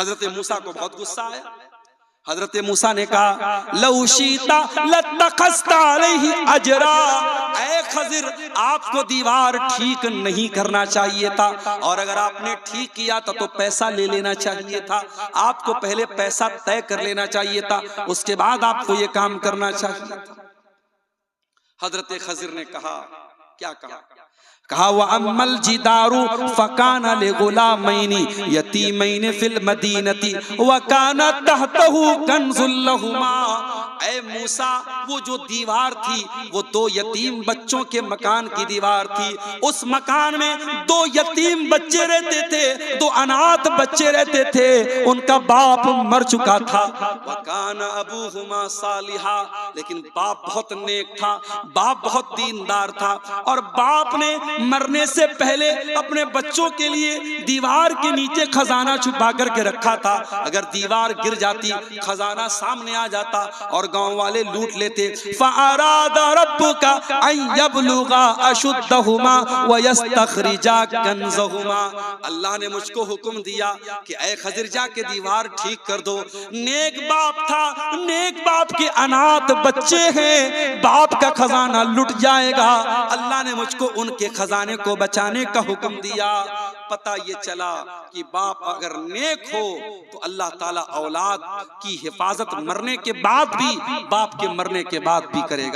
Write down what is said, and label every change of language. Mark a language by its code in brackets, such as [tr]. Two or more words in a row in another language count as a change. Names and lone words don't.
[hi] हजरत मूसा को बहुत गुस्सा आया। हजरत मूसा ने कहा [ar] لو شئت لاتخذت عليه أجرا, [hi] ऐ खजिर आपको दीवार ठीक नहीं करना चाहिए था, और अगर आपने ठीक किया था तो पैसा ले लेना चाहिए था। आपको पहले पैसा तय कर लेना चाहिए था, उसके बाद आपको ये काम करना चाहिए था। हजरत खजिर ने कहा, क्या कहा? [ar] कहा وأما الجدار فكان لغلامين يتيمين في المدينة وكان تحته كنز لهما. [hi] ऐ मूसा, वो जो दीवार थी वो 2 यतीम बच्चों के मकान की दीवार थी। उस मकान में 2 यतीम बच्चे रहते थे, 2 अनाथ बच्चे रहते थे, उनका बाप मर चुका था। [ar] وكان أبوهما صالحا, [hi] लेकिन बाप बहुत नेक था, बाप बहुत दीनदार था, और बाप ने मरने से पहले अपने बच्चों के लिए दीवार के नीचे खजाना छुपा करके रखा था। अगर दीवार गिर जाती, खजाना सामने आ जाता और गांव वाले लूट लेते। [ar] فأراد ربك أن يبلغا أشدهما ويستخرجا كنزهما. [hi] अल्लाह ने मुझको हुक्म दिया कि ऐ खज़िर जाके दीवार ठीक कर दो। नेक बाप था, नेक बाप के अनाथ बच्चे हैं, बाप का खजाना लुट जाएगा। अल्लाह ने मुझको उनके खजाने को बचाने का हुक्म दिया। पता ये चला कि बाप अगर नेक हो तो अल्लाह ताला औलाद की हिफाजत मरने के बाद भी, बाप के मरने के बाद भी करेगा।